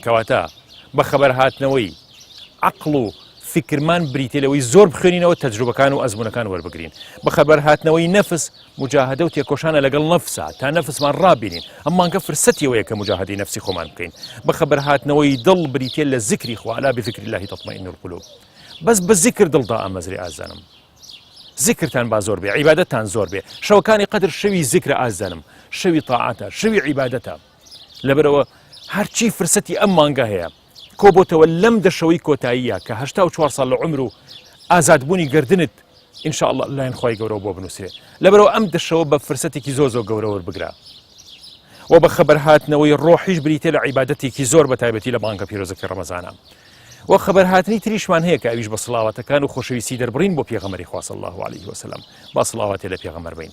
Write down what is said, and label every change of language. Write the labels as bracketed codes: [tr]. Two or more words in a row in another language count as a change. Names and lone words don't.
[ckb] کەواتە بە خەبەر هاتنەوەی عەقڵ و فکرمان بریتێلەوەی زۆر بخوێنینەوە، تەجروبەکان و ئەزمونەکان وەربگرین. بە خەبەر هاتنەوەی نەفس مجاهدە و تێکۆشانە لەگەڵ نەفسە تا نەفسمان ڕابینین، ئەمانکە فرسەتیەوەیە کە مجاهدەی نەفسی خۆمان بکەین. بە خەبەر هاتنەوەی دڵ بریتێ لە ذکری خوا، [ar] ئەلا بذکر الله تطمئن القلوب. [ckb] بەس بە ذکر دڵدا ئامەزری ئازانم، ذکرتان با زۆر بێ، عیبادەتتان زۆر بێ. شەوەکانی قەدر شەوی ذکرە ئازانم، شەوی تاعاتە، شەوی عیبادەتە. لەبەرەوە هەرچی فرسەتی ئەم مانگە هەیە کۆبۆتەوە لەم دەشەوەی کۆتاییە کە 84 ساڵ لە عمر و ئازادبوونی گردنت [ar] ئینشاء الله [ckb] لایەن خوای گەورە بۆ بنووسێ. لەبەرەوە ئەم دەشەوە بە فرسەتێکی زۆر زۆر گەورە وەربگرا و بە خەبەر هاتنەوەی ڕۆحیش بریتێ لە عیبادەتێکی زۆر بە تایبەتی لە مانگە پیرۆزەکەی ڕەمەزانە. و خەبەر هاتنی تریشمان هەیە کە ئەویش بە سڵاواتەکان و خۆشەویستی دەربڕین بۆ پێغەمبەری خوا [ar] صلی الله عليه وسلم. [ckb] با سڵاواتێ لە پێغەمبەر بین.